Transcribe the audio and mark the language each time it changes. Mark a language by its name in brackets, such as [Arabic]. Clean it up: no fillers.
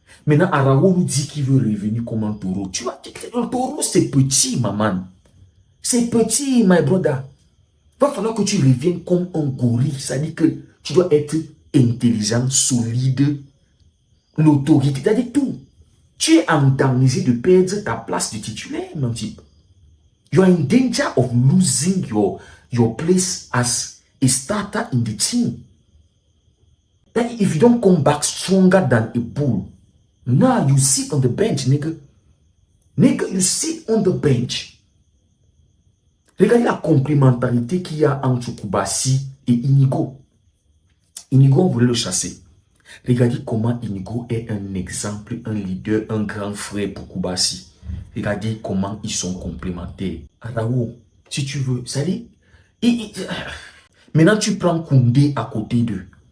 [French] Maintenant, Arao nous dit qu'il veut revenir comme un taureau. Tu vois, le taureau, c'est petit, maman. C'est petit, [English] my brother. [French] Il va falloir que tu reviennes comme un gorille. Ça dit que tu dois être intelligent, solide, l'autorité. C'est-à-dire tout. Tu es en danger de perdre ta place de titulaire, mon type. [English] You are in danger of losing your place as a starter in the team. That if you don't come back stronger than a bull, now you sit on the bench, nigga. Nigga, you sit on the bench. [French] Regardez la complémentarité qu'il y a entre Koubassi et Inigo. Inigo, on voulait le chasser. Regardez comment Inigo est un exemple, un leader, un grand frère pour Koubassi. Regardez comment ils sont complémentaires. Arao, si tu veux, ça dit, maintenant tu prends Koundé à côté d'eux.